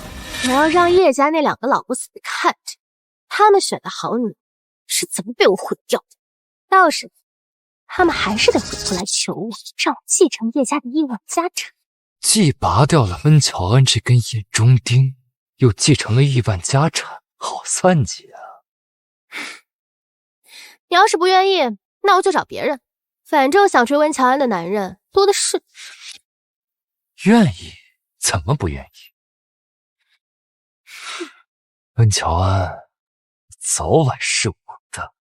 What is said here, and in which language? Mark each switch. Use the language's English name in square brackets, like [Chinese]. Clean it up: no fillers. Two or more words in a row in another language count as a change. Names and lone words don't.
[Chinese] 我要讓葉家那兩個老不死的看着他們選的好女是怎麼被我毀掉的。到時他們還是得回頭來求我，讓我繼承葉家的億萬家產。既拔掉了溫喬安這根眼中釘，又繼承了億萬家產，好算計啊！你要是不願意，那我就找別人。反正想追溫喬安的男人多的是。願意怎么不愿意？温乔安，早晚是我的。